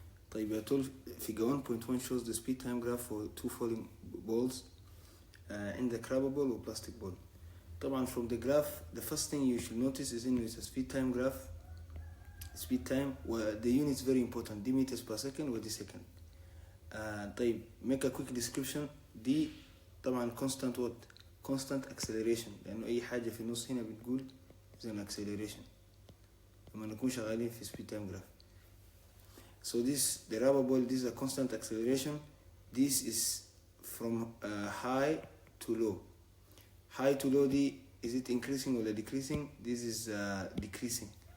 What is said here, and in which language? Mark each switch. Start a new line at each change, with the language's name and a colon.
Arabic: طيب يا طول
English: figure 1.1 shows the speed time graph for two falling balls in the crabber ball و plastic ball.
Arabic: طبعا
English: from the graph the first thing you should notice is in it's a speed time graph. speed time the units very important
Arabic: دي
English: meters per second
Arabic: و دي
English: second.
Arabic: طيب
English: make a quick description.
Arabic: دي طبعا
English: constant what constant acceleration
Arabic: لانه اي حاجه في النص هنا بتقول زي acceleration لما نكون شغالين في
English: speed time graph. So the rubber ball, this is a constant acceleration. This is from high to low. High to low is it increasing or decreasing? This is decreasing.